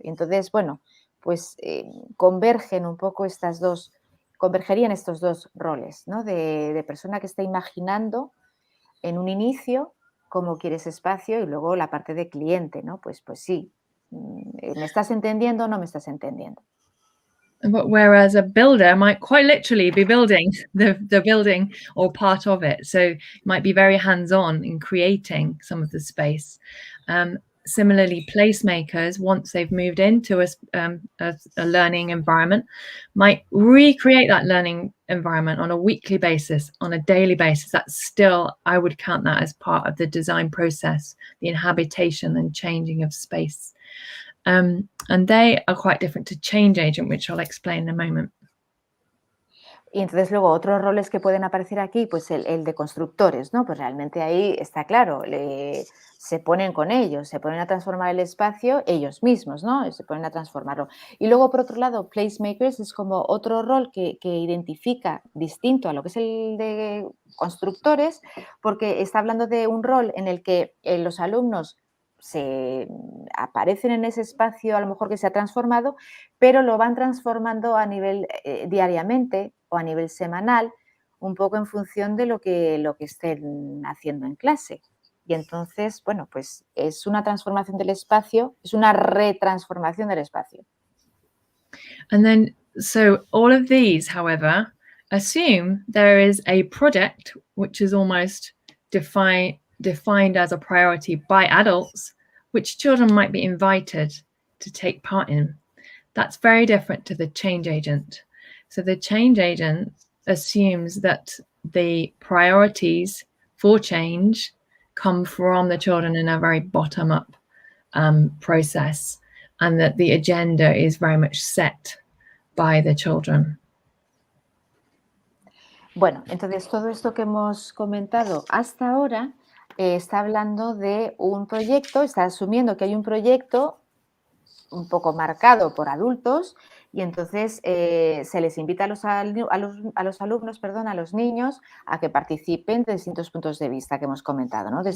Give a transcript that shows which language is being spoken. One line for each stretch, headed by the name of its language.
Spanish: Y entonces, bueno, pues convergerían estos dos roles, ¿no? De persona que está imaginando en un inicio cómo quiere ese espacio, y luego la parte de cliente, ¿no? Pues sí, ¿me estás entendiendo o no me estás entendiendo?
English: But whereas a builder might quite literally be building the building or part of it, so it might be very hands-on in creating some of the space. Similarly, placemakers, once they've moved into a learning environment, might recreate that learning environment on a weekly basis, on a daily basis. That's still, I would count that as part of the design process, the inhabitation and changing of space. And they are quite different to change agent, which I'll explain in a moment.
Spanish: Y entonces luego otros roles que pueden aparecer aquí, pues el de constructores, ¿no? Pues realmente ahí está claro, se ponen con ellos, se ponen a transformar el espacio ellos mismos, ¿no? Se ponen a transformarlo. Y luego, por otro lado, placemakers es como otro rol que identifica distinto a lo que es el de constructores, porque está hablando de un rol en el que los alumnos se aparecen en ese espacio, a lo mejor que se ha transformado, pero lo van transformando a nivel diariamente o a nivel semanal, un poco en función de lo que estén haciendo en clase. Y entonces, bueno, pues es una transformación del espacio, es una retransformación del espacio.
English: And then, so all of these, however, assume there is a project which is almost defined as a priority by adults, which children might be invited to take part in. That's very different to the change agent. So the change agent assumes that the priorities for change come from the children in a very bottom-up process, and that the agenda is very much set by the children.
Spanish: Bueno, entonces todo esto que hemos comentado hasta ahora está hablando de un proyecto, está asumiendo que hay un proyecto un poco marcado por adultos y entonces se les invita a los alumnos, a los niños, a que participen de distintos puntos de vista que hemos comentado, ¿no?